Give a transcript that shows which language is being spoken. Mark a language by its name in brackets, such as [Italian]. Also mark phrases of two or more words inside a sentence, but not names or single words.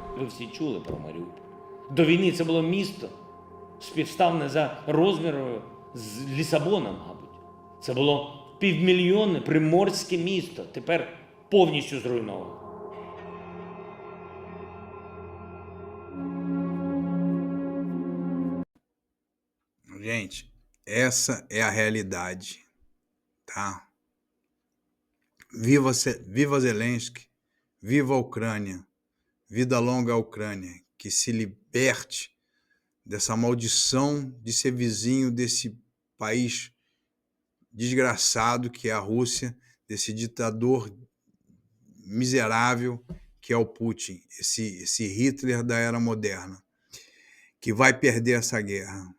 [Ukrainian] всі чули про Маріуполь. До війни це було місто, співставне за розміром з Лісабоном, мабуть. Це було півмільйонне приморське місто, тепер повністю зруйноване. [Portuguese] Gente, essa é a realidade, tá? Viva Zelensky, viva a Ucrânia, vida longa à Ucrânia, que se liberte dessa maldição de ser vizinho desse país desgraçado que é a Rússia, desse ditador miserável que é o Putin, esse Hitler da era moderna, que vai perder essa guerra.